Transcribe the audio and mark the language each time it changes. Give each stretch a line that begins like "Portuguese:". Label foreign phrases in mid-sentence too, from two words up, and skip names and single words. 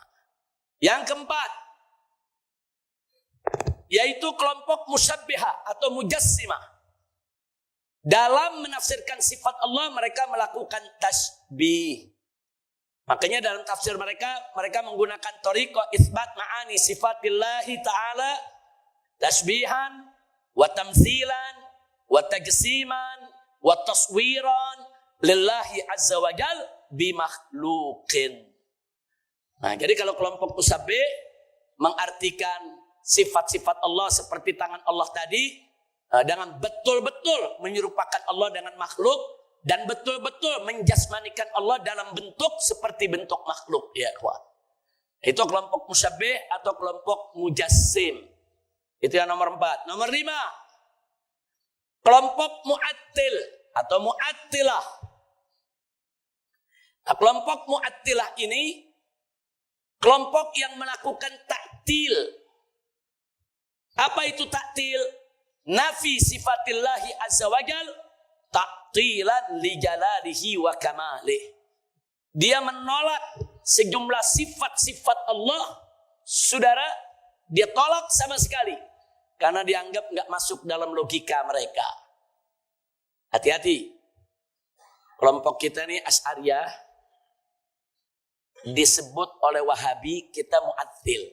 Indonesian: Yang keempat, yaitu kelompok musyabbihah atau mujassimah. Dalam menafsirkan sifat Allah, mereka melakukan tasbih. Makanya dalam tafsir mereka menggunakan thariqah
Arabic: إثبات معاني صفات الله تعالى تشبيها وتمثيلا وتجسيما وتصويرا لله عز وجل بمخلوق.
Indonesian: Nah, jadi kalau kelompok musabbih mengartikan sifat-sifat Allah seperti tangan Allah tadi dengan betul-betul menyerupakan Allah dengan makhluk dan betul-betul menjasmanikan Allah dalam bentuk seperti bentuk makhluk, ya kawan. Itu kelompok musyabbih atau kelompok mujassim. Itu yang nomor 4. Nomor 5, kelompok mu'attil atau mu'attilah. Nah, kelompok mu'attilah ini kelompok yang melakukan ta'til. Apa itu ta'til?
Arabic: نفي صفات الله عز وجل تعطيلا لجلاله وكماله.
Indonesian: Dia menolak sejumlah sifat-sifat Allah, saudara, dia tolak sama sekali karena dianggap nggak masuk dalam logika mereka. Hati-hati, kelompok kita ini Asy'ariyah disebut oleh Wahabi kita mu'attil.